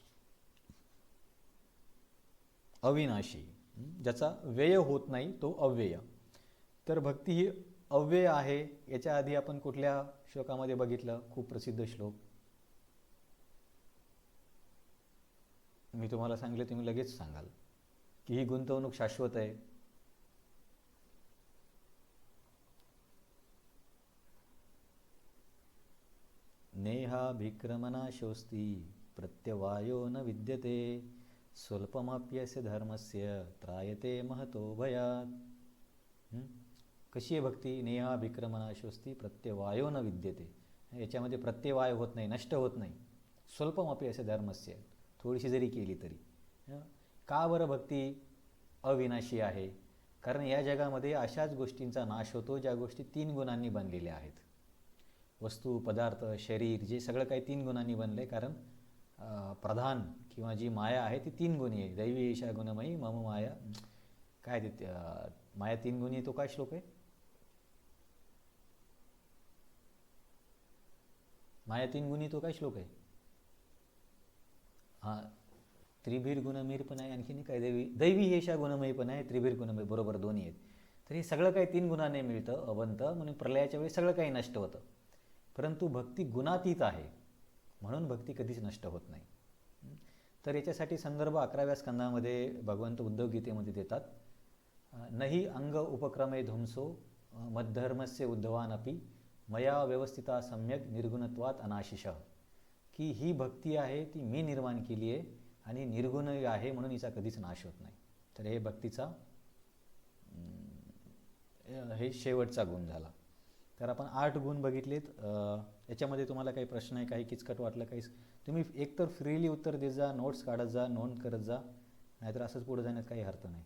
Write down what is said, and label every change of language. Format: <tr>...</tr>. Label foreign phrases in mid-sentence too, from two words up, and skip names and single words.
<mr>अविनाशी, ज्याचा व्यय होत नाही तो अव्यय. तर भक्ती ही अव्यय आहे. याच्या आधी आपण कुठल्या श्लोकामध्ये बघितलं? खूप प्रसिद्ध श्लोक मी तुम्हाला सांगितले, तुम्ही लगेच सांगाल की ही गुंतवणूक शाश्वत आहे.</mr> <sa>नेहाभिक्रमनाशोस्ति प्रत्यवायो न विद्यते स्वल्पमप्यस्य धर्मस्य त्रायते महतो भयात्.</sa> <mr>कशी आहे भक्ती?</mr> <sa>नेहाभिक्रमनाशोस्ति प्रत्यवायो न विद्यते.</sa> <mr>याच्यामध्ये प्रत्यवाय होत नाही, नष्ट होत नाही.</mr> <sa>स्वल्पमप्यस्य धर्मस्य,</sa> <mr>थोडीशी जरी केली तरी. का बरं भक्ती अविनाशी आहे? कारण या जगामध्ये अशाच गोष्टींचा नाश होतो ज्या गोष्टी 3 गुणांनी बनलेल्या आहेत. वस्तू, पदार्थ, शरीर, जे सगळं काही 3 गुणांनी बनलं आहे. कारण प्रधान किंवा जी माया आहे ती 3 गुणी आहे.</mr> <sa>दैवी ईशा गुणमयी मम माया,</sa> <mr>काय ते माया 3 गुणी, तो काय श्लोक आहे? माया 3 गुणी तो काय श्लोक आहे? हां,</mr> <sa>त्रिभीर गुणमीर</sa> <mr>पण आहे, आणखीन काय</mr> <sa>दैवी ईशा गुणमयी</sa> <mr>पण आहे,</mr> <sa>त्रिभीर गुणमयी,</sa> <mr>बरोबर दोन्ही आहेत. तर हे सगळं काही 3 गुणांनी मिळतं, अवंत. म्हणून प्रलयाच्या वेळी सगळं काही नष्ट होतं. परंतु भक्ती गुणातीत आहे, म्हणून भक्ती कधीच नष्ट होत नाही. तर याच्यासाठी संदर्भ 11व्या स्कंदामध्ये भगवंत उद्धव गीतेमध्ये देतात.</mr> <sa>नहि अंग उपक्रमे धुंसो मद्धर्मस्य उद्धवानपि मया व्यवस्थिता सम्यक निर्गुणत्वात अनाशिष.</sa> <mr>की ही भक्ती आहे ती मी निर्माण केली आहे आणि निर्गुण आहे, म्हणून हिचा कधीच नाश होत नाही. तर हे भक्तीचा हे शेवटचा गुण झाला. तर आपण 8 गुण बघितलेत. याच्यामध्ये तुम्हाला काही प्रश्न आहे, काही किचकट वाटलं, काही तुम्ही एकतर फ्रीली उत्तर देत जा, नोट्स काढत जा, नोंद करत जा, नाहीतर असंच पुढे जाण्यात काही अर्थ नाही.</mr>